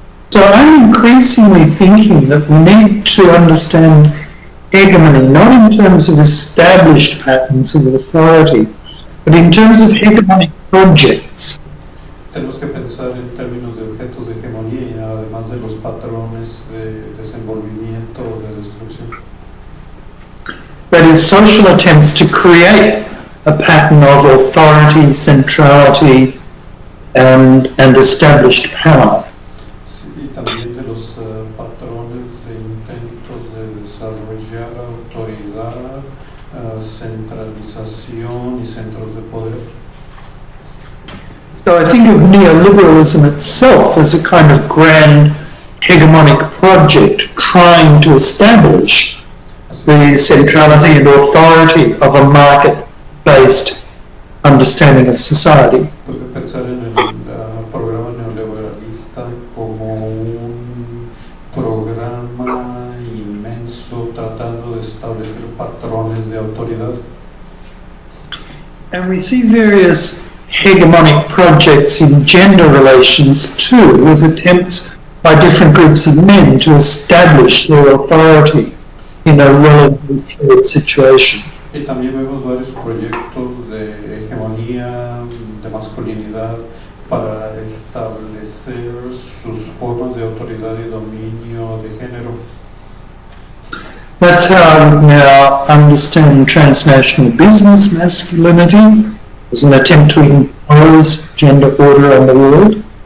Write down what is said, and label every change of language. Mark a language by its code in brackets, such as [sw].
[en] So I'm increasingly thinking that we need to understand hegemony, not in terms of established patterns of authority, but in terms of hegemonic projects. [es] Tenemos que pensar en términos de objetos de hegemonía, además de los patrones de desenvolvimiento o de destrucción. [en] That is, social attempts to create a pattern of authority, centrality, and established power. [es] Sí, y también de los patrones de intentos de desarrollar autoridad, centralización y centros de poder. [en] So I think of neoliberalism itself as a kind of grand hegemonic project trying to establish the centrality and authority of a market-based understanding of society. [es] Puede pensar en el programa neoliberalista como un programa inmenso tratando de establecer patrones de autoridad. [en] And we see various hegemonic projects in gender relations too, with attempts by different groups of men to establish their authority in a relatively fluid situation. [es] Y también vemos varios proyectos de hegemonía, de masculinidad, para establecer sus formas de autoridad y dominio de género. [en] That's how I now understand transnational business masculinity as an attempt to impose gender order on the world.